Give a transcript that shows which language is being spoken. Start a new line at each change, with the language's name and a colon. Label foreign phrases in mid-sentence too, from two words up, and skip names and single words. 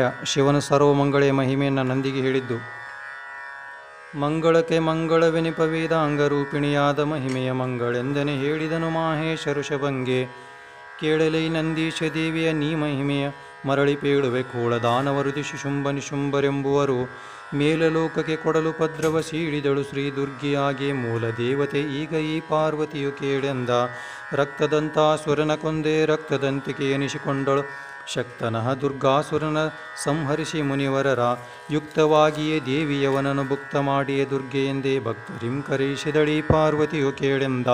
Kannada: ಶಿವನು ಸರ್ವಮಂಗಳೆಯ ಮಹಿಮೆಯನ್ನು ನಂದಿಗೆ ಹೇಳಿದ್ದು. ಮಂಗಳಕ್ಕೆ ಮಂಗಳವೆನಿಪ ವೇದಾಂಗರೂಪಿಣಿಯಾದ ಮಹಿಮೆಯ ಮಂಗಳೆಂದನೆ ಹೇಳಿದನು ಮಾಹೇಶ ಋಷಭಂಗೆ. ಕೇಳಲೈ ನಂದೀಶ ದೇವಿಯ ನೀ ಮಹಿಮೆಯ ಮರಳಿ ಪೇಳುವೆ ಕೋಳದಾನವರು ದಿಶುಶುಂಭ ನಿಶುಂಭರೆಂಬುವರು. ಮೇಲಲೋಕಕ್ಕೆ ಕೊಡಲು ಪದ್ರವ ಸೀಳಿದಳು ಶ್ರೀ ದುರ್ಗಿಯಾಗಿ ಮೂಲ ದೇವತೆ ಈಗ ಈ ಪಾರ್ವತಿಯು ಕೇಳೆಂದ. ರಕ್ತದಂತಾಸುರನ ಕೊಂದೆ ರಕ್ತದಂತಿಕೆ ಎನಿಸಿಕೊಂಡಳು ಶಕ್ತನಃ ದುರ್ಗಾಸುರನ ಸಂಹರಿಸಿ ಮುನಿವರರ. ಯುಕ್ತವಾಗಿಯೇ ದೇವಿಯವನನ್ನು ಭುಕ್ತ ಮಾಡಿಯೇ ದುರ್ಗೆಯೆಂದೇ ಭಕ್ತರಿಂ ಕರೆಯಿಸಿದಳೀ ಪಾರ್ವತಿಯು ಕೇಳೆಂದ.